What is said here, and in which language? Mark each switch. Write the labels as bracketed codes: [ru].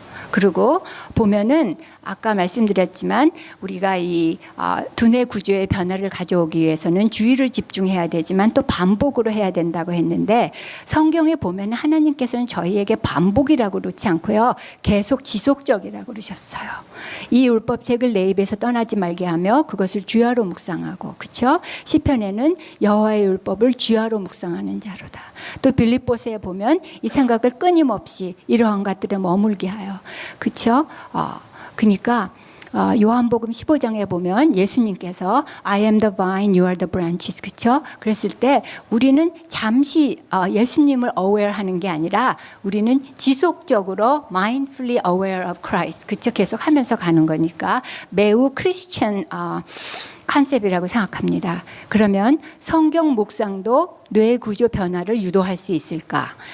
[ko] 그리고 보면은 아까 말씀드렸지만 우리가 이 두뇌 구조의 변화를 가져오기 위해서는 주의를 집중해야 되지만 또 반복으로 해야 된다고 했는데, 성경에 보면 하나님께서는 저희에게 반복이라고 그러지 않고요, 계속 지속적이라고 그러셨어요. 이 율법책을 내 입에서 떠나지 말게 하며 그것을 주야로 묵상하고, 그렇죠? 시편에는 여호와의 율법을 주야로 묵상하는 자로다. 또 빌립보서에 보면 이 생각을 끊임없이 이러한 것들에 머물게 하여, 그렇죠? 그러니까 요한복음 15장에 보면 예수님께서 [en] I am the vine, you are the branches, [ko] 그렇죠? 그랬을 때 우리는 잠시 예수님을 aware하는 게 아니라 우리는 지속적으로 [en] mindfully aware of Christ, [ko] 그렇죠? 계속 하면서 가는 거니까 매우 크리스천 컨셉이라고 생각합니다. 그러면 성경 묵상도 뇌 구조 변화를 유도할 수 있을까?